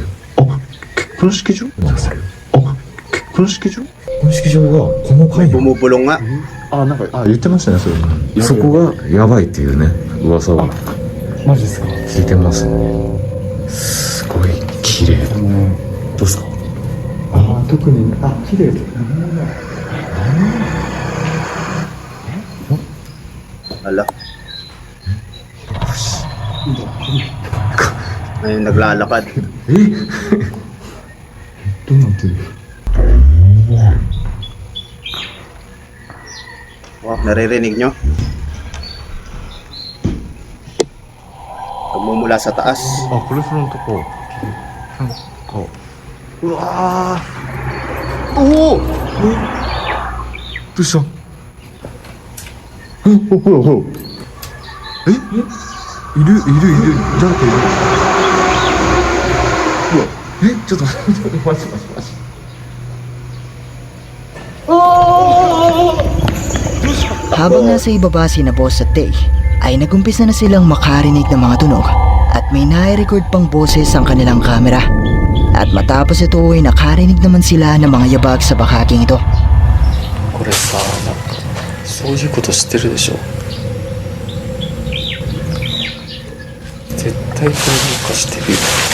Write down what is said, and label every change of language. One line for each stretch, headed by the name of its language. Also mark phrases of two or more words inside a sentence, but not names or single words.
Japanese: あ、結婚式場なんですけど。あ、結婚式場結婚式場がこの階に。
Filipino: Bumubulong nga.
Japanese: なんか言ってましたね、それ。そこがやばいっていうね、噂を。マジですか？聞いてますね。すごい綺麗。どうですか？特に綺麗です。
Filipino: Ala. Ayun, naglalakad.
Japanese: どうなってる？
Filipino: Wow, naririnig nyo? Tumumula sa taas.
Japanese: これフロントこう。なんか。うわー。おお。どうした？ほらほら。いる。誰かいる。うわ。ちょっと待って。
Filipino: Habang nasa ibaba sina Boss at Tei, ay nagumpisa na silang makarinig ng mga tunog at may nai-record pang boses ang kanilang kamera. At matapos ito ay nakarinig naman sila ng mga yabag sa bakaking ito.
Japanese: これさ、なんかそういうこと知ってるでしょ。絶対どうにかしてるよ。